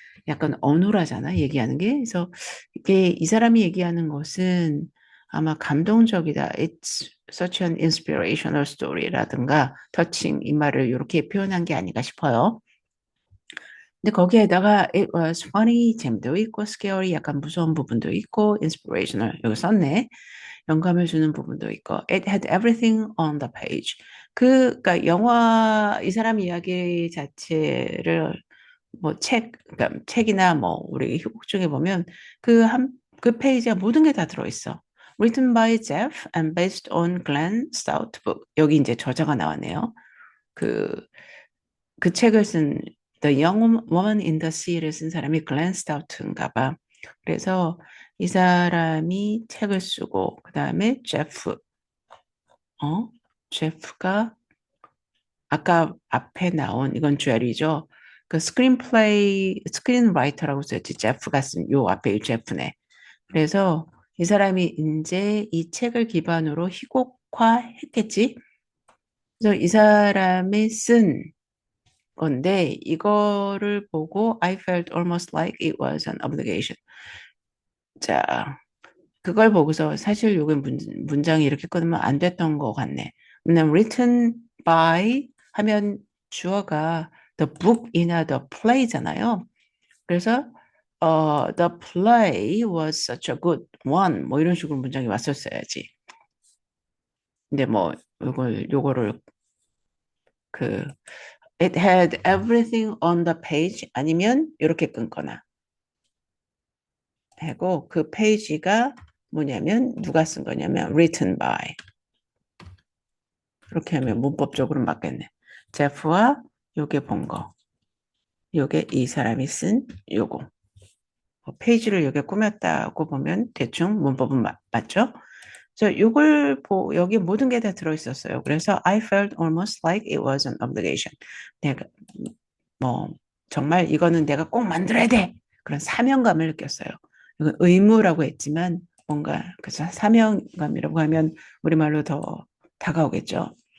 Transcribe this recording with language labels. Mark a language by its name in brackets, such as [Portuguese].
[Korean] 약간 어눌하잖아, 얘기하는 게. 그래서 이게 이 사람이 얘기하는 것은 아마 감동적이다. [English] It's such an inspirational story [Korean] 라든가 touching 이 말을 이렇게 표현한 게 아닌가 싶어요. 근데 거기에다가 [English] it was funny, [Korean] 재미도 있고 scary, 약간 무서운 부분도 있고 inspirational 여기 썼네. 영감을 주는 부분도 있고 [English] it had everything on the page. [Korean] 그러니까 영화 이 사람 이야기 자체를 뭐 그러니까 책이나 뭐 우리 희곡 중에 보면 그 페이지에 모든 게 다 들어있어. [English] Written by Jeff and based on Glenn Stout book. [Korean] 여기 이제 저자가 나왔네요. 그, 그 책을 쓴 The Young Woman in the Sea를 쓴 사람이 글렌 스타우트인가 봐. 그래서 이 사람이 책을 쓰고 그 다음에 어? 제프가 아까 앞에 나온 이건 주얼이죠. 그 스크린라이터라고 썼지. 제프가 쓴 요 앞에 이 제프네. 그래서 이 사람이 이제 이 책을 기반으로 희곡화했겠지. 그래서 이 사람이 쓴 건데 이거를 보고 [English] I felt almost like it was an obligation. [Korean] 자, 그걸 보고서 사실 요게 문장이 이렇게 끊으면 안 됐던 것 같네. 왜냐면 written by 하면 주어가 the book이나 the play잖아요. 그래서 [English] the play was such a good one [Korean] 뭐 이런 식으로 문장이 왔었어야지. 근데 뭐 요거를 그 [English] it had everything on the page [Korean] 아니면 이렇게 끊거나 하고 그 페이지가 뭐냐면 누가 쓴 거냐면 written by 이렇게 하면 문법적으로 맞겠네. 제프와 요게 본 거. 요게 이 사람이 쓴 요거. 페이지를 여기 꾸몄다고 보면 대충 문법은 맞죠? 그래서 이걸 여기 모든 게 다 들어있었어요. [English] 그래서 I felt almost like it was an obligation. [Korean] 내가 뭐 정말 이거는 내가 꼭 만들어야 돼. 그런 사명감을 느꼈어요. 이건 의무라고 했지만 뭔가 그래서 사명감이라고 하면 우리말로 더 다가오겠죠.